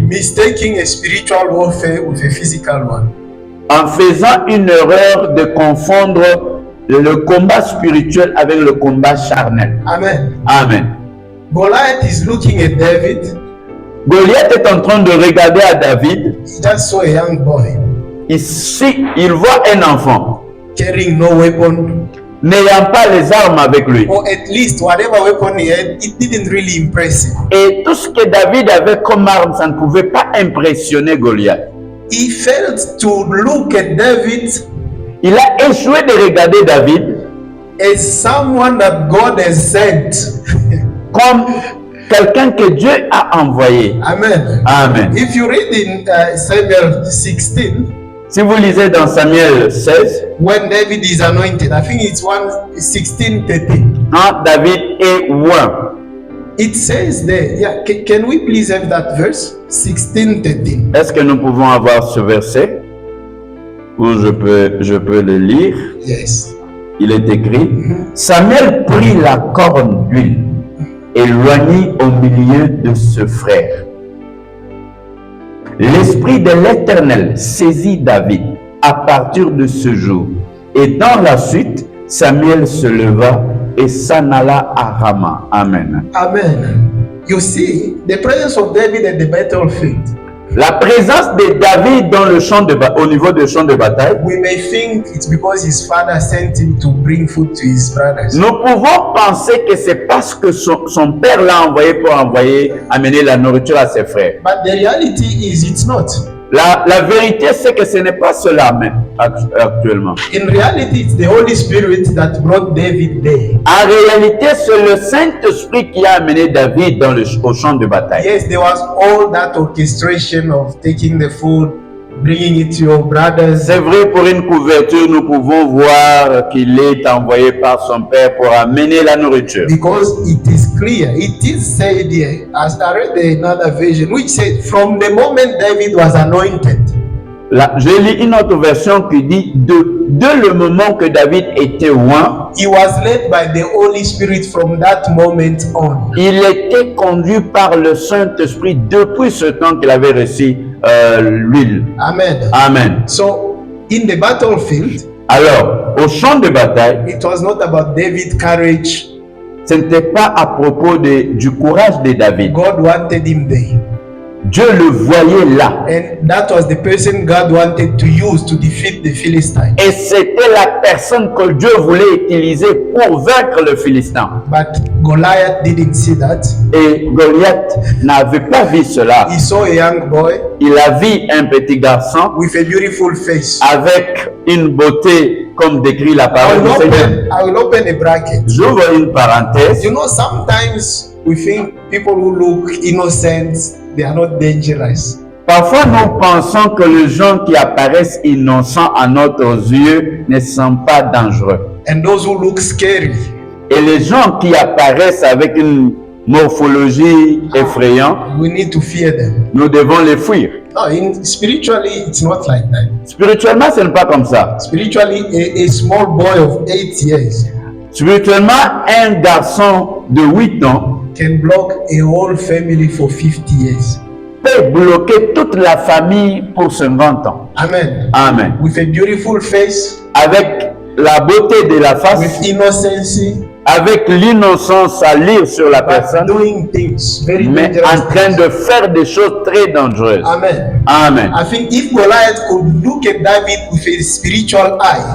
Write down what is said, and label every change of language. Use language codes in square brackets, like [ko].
[en] mistaking a spiritual warfare with a physical one. [fr] en faisant une erreur de confondre le combat spirituel avec le combat charnel. [en] Amen. [fr] Amen. [en] Goliath is looking at David. [fr] Goliath est en train de regarder à David. [en] He just saw a young boy [fr] Ici, il voit un enfant [en] carrying no weapon, [fr] n'ayant pas les armes avec lui. [en] or at least whatever weapon he had, it didn't really impress him. [fr] Et tout ce que David avait comme arme, ça ne pouvait pas impressionner Goliath. [en] He failed to look at David [fr] Il a échoué de regarder David [en] as someone that God has sent. [fr] comme quelqu'un que Dieu a envoyé. [en] Amen. [fr] Amen. [en] If you read in Samuel 16, [fr] Si vous lisez dans Samuel 16, [en] when David is anointed, I think it's 16:13. [fr] quand David est oint, [en] It says there, yeah, can we please have that verse? 16:13. [fr] est-ce que nous pouvons avoir ce verset où je peux le lire? [en] Yes. [fr] Il est écrit, Samuel prit la corne d'huile et l'oignit au milieu de ce frère. L'Esprit de l'Éternel saisit David à partir de ce jour. Et dans la suite, Samuel se leva et s'en alla à Rama. [en] Amen. [fr] Amen. [en] You see, the presence of David at the battlefield, [fr] La présence de David dans le champ au niveau du champ de bataille, [en] we may think it's because his father sent him to bring food to his brothers. [fr] nous pouvons penser que c'est parce que son père l'a envoyé pour amener la nourriture à ses frères. [en] But the reality is it's not. [fr] La vérité, c'est que ce n'est pas cela même actuellement. [en] In reality, it's the Holy Spirit that brought David there. [fr] En réalité, c'est le Saint-Esprit qui a amené David au champ de bataille. [en] Yes, there was all that orchestration of taking the food, bringing it to your brothers. [fr] C'est vrai, pour une couverture, nous pouvons voir qu'il est envoyé par son père pour amener la nourriture. [en] Because it is clear, it is said here, as I read another version, which said, from the moment David was anointed, [fr] Là, je lis une autre version qui dit de le moment que David était oint, [en] he was led by the Holy Spirit from that moment on. [fr] il était conduit par le Saint-Esprit depuis ce temps qu'il avait reçu l'huile. [en] Amen. [fr] Amen. [en] So, in the battlefield, [fr] Alors, au champ de bataille, [en] it was not about David's courage. [fr] ce n'était pas à propos du courage de David. [en] God wanted him there. [fr] Dieu le voyait là. [en] And that was the person God wanted to use to defeat the Philistine. [fr] Et c'était la personne que Dieu voulait utiliser pour vaincre le Philistin. [en] But Goliath didn't see that. [fr] Et Goliath n'avait pas vu cela. [en] He saw a young boy [fr] Il a vu un petit garçon [en] with a beautiful face. [fr] avec une beauté comme décrit la parole du Seigneur. [en] I will open a bracket. [fr] J'ouvre une parenthèse. [en] You know, sometimes we think people who look innocent, they are not dangerous. [fr] Parfois, nous pensons que les gens qui apparaissent innocents à notre yeux ne sont pas dangereux. [en] And those who look scary, [fr] Et les gens qui apparaissent avec une morphologie effrayante, [en] we need to fear them. [fr] nous devons les fuir. [en] No, spiritually, it's not like that. [fr] Spirituellement, ce n'est pas comme ça. [en] Spiritually, a small boy of 8 years [fr] Spirituellement, un garçon de 8 ans [en] can block a whole family for 50 years. [fr] peut bloquer toute la famille pour 50 ans. [en] Amen. [fr] Amen. [en] With a beautiful face, [fr] Avec la beauté de la [en] with face, innocency, [fr] avec l'innocence à lire sur la [en] but [fr] personne, [en] doing things very [fr] mais [en] dangerous. [fr] en train de faire des choses très dangereuses. [en] Amen. [fr] Amen. [en] I think if Goliath could look at David with a spiritual eye,